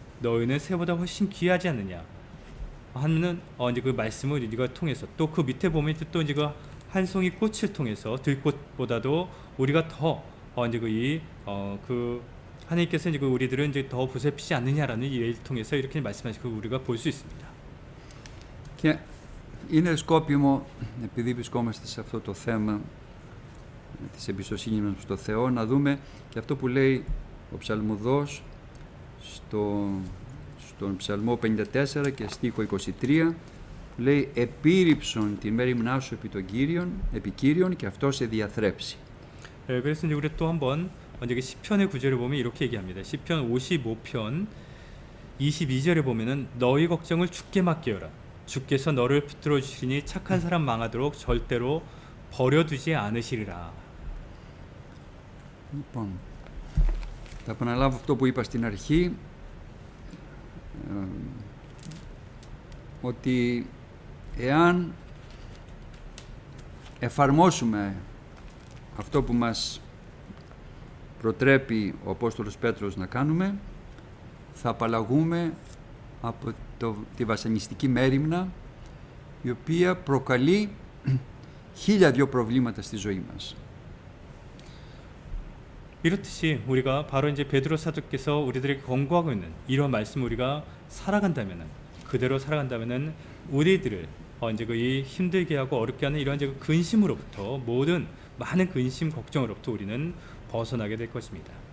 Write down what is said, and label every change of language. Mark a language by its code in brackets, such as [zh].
[ko] 너희는 새보다 훨씬 귀하지 않느냐? 하는 이제 그 말씀을 우리가 통해서 또 그 밑에 보면 또 이제 그 한 송이 꽃을 통해서 들꽃보다도 우리가 더 이제 그 하나님께서 이제 그 우리들은 이제 더 보살피지 않느냐라는 이 예를 통해서 이렇게 말씀하신 걸 우리가 볼 수 있습니다. [el] Και είναι σκόπιμο, επειδή βρισκόμαστε σε αυτό το θέμα της εμπιστοσύνης μας στο Θεό, να δούμε και αυτό που λέει ο ψαλμοδός στον ψαλμό 54 και στίχο 23, που λέει «Επίρρηψον την μέριμνά σου επί Κύριον και αυτό σε διαθρέψει». [ko] 그래서 이제 우리 또 한번 이제 그 시편의 구절을 보면 이렇게 얘기합니다. 시편 55편 22절에 보면은 너희 걱정을 주께 맡기어라. 주께서 너를 붙들어 주시니 착한 사람 망하도록 절대로 버려두지 않으시리라. [el] Λοιπόν, θα επαναλάβω αυτό που είπα στην αρχή, ότι εάν εφαρμόσουμε αυτό που μας προτρέπει ο Απόστολος Πέτρος να κάνουμε, θα απαλλαγούμε από τη βασανιστική μέριμνα, η οποία προκαλεί 1002 προβλήματα στη ζωή μας. [ko] 이렇듯이 우리가 바로 이제 베드로 사도께서 우리들에게 권고하고 있는 이런 말씀을 우리가 살아간다면은 그대로 살아간다면은 우리들을 이제 이 힘들게 하고 어렵게 하는 이러한 이제 근심으로부터 모든 많은 근심 걱정으로부터 우리는 벗어나게 될 것입니다.